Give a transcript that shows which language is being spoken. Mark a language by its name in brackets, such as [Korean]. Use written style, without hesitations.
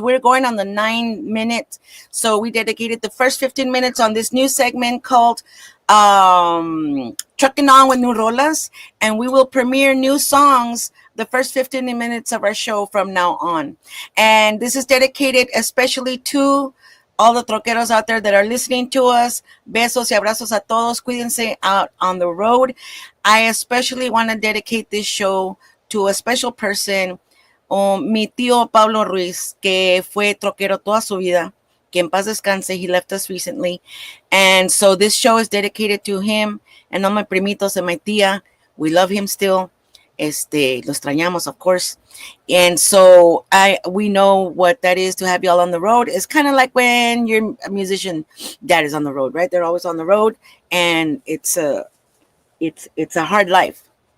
[English] We're going on the 9 minute. So we dedicated the first 15 minutes on this new segment called Trucking On with New Rolas. And we will premiere new songs the first 15 minutes of our show from now on. And this is dedicated especially to all the troqueros out there that are listening to us. [Spanish] Besos y abrazos a todos. Cuídense [English] out on the road. I especially want to dedicate this show to a special person, [Spanish] mi tío Pablo Ruiz, que fue troquero toda su vida. Que en paz descanse. [English] He left us recently. And so this show is dedicated to him and all my primitos and my tía. We love him still. [Spanish] Lo extrañamos, [English] of course. And so we know what that is to have y'all on the road. It's kind of like when your musician dad is on the road, right? They're always on the road, and it's a hard life.